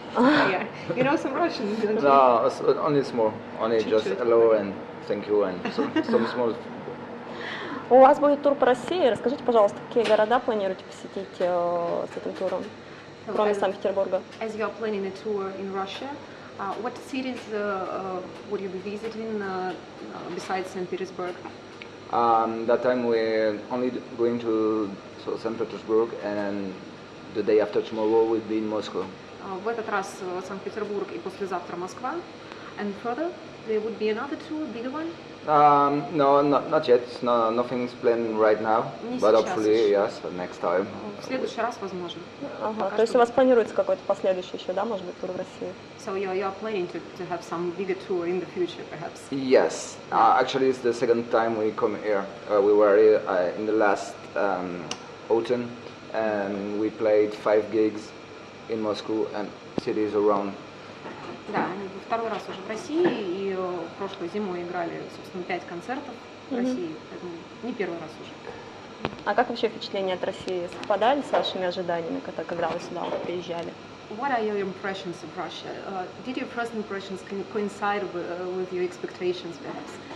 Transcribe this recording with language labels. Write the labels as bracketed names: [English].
[English] You know some Russian, don't you? No, only small. Only just hello and thank you and some small. [Russian] У вас будет тур по России. Расскажите, пожалуйста, какие города планируете посетить с этим туром, кроме Санкт-Петербурга? [English] As you are planning a tour in Russia, what cities would you be visiting besides St. Petersburg? That time we're only going to St. Petersburg, and the day after tomorrow we'll be in Moscow. [Russian] В этот раз Санкт-Петербург и послезавтра Москва. [English] And further, there would be another tour, bigger one? No, not yet. No, nothing's planned right now, but hopefully, yes, next time. [Russian] В следующий раз, возможно. Ага, то есть у вас планируется какой-то последующий еще, да, может быть, тур в России? [English] So you are planning to have some bigger tour in the future, perhaps? Yes, actually it's the second time we come here. We were here in the last autumn, and we played 5 gigs in Moscow and cities around. [Russian] Да, они второй раз уже в России, и прошлой зимой играли, собственно, 5 концертов в России, поэтому не первый раз уже. А как вообще впечатления от России совпадали с вашими ожиданиями, когда вы сюда приезжали? [English] What are your impressions of Russia? Did your first impressions coincide with your expectations, perhaps?